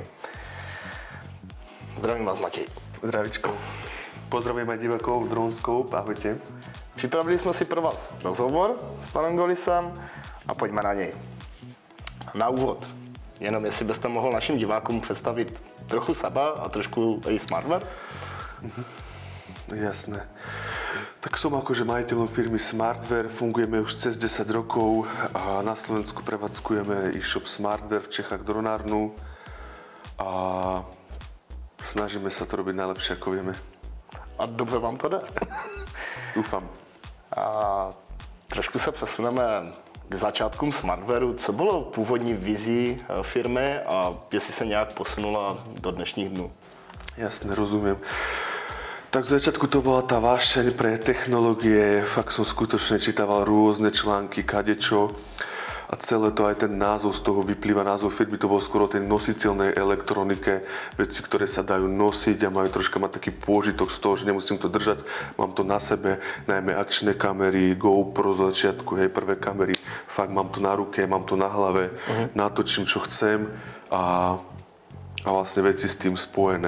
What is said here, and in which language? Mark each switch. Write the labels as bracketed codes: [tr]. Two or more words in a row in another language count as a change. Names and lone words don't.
[cs] Zdravím vás, Matěj. Zdravičko. [sk] Pozdravím aj divákov Dronescope, ahojte. [cs] Připravili jsme si pro vás rozhovor s panem Golisem a pojďme na něj. Na úvod, jenom jestli byste mohl našim divákům představit trochu sebe a trošku i Smartware. [sk] Jasné. Tak som akože majiteľom firmy Smartware, fungujeme už cez 10 rokov a na Slovensku prevádzkujeme e-shop Smartware, v Čechách dronárnu a snažíme sa to robiť najlepšie, ako vieme. [cs] A dobře vám to jde. [sk] Dúfam. [cs] A trošku se přesuneme k začátkům Smartwareu. Co bylo původní vizí firmy a jestli se nějak posunula do dnešních dnů? [sk] Jasne, rozumiem. Tak v začiatku to bola tá vášeň pre technológie, fakt som skutočne čítaval rôzne články, kadečo a celé to, aj ten názov z toho vyplýva, názov firmy, to bol skoro o tej nositeľnej elektronike, veci, ktoré sa dajú nosiť a majú troška mať taký pôžitok z toho, že nemusím to držať, mám to na sebe, najmä akčné kamery, GoPro z začiatku, hej, prvé kamery, fakt mám to na ruke, mám to na hlave, natočím čo chcem a vlastne veci s tým spojené.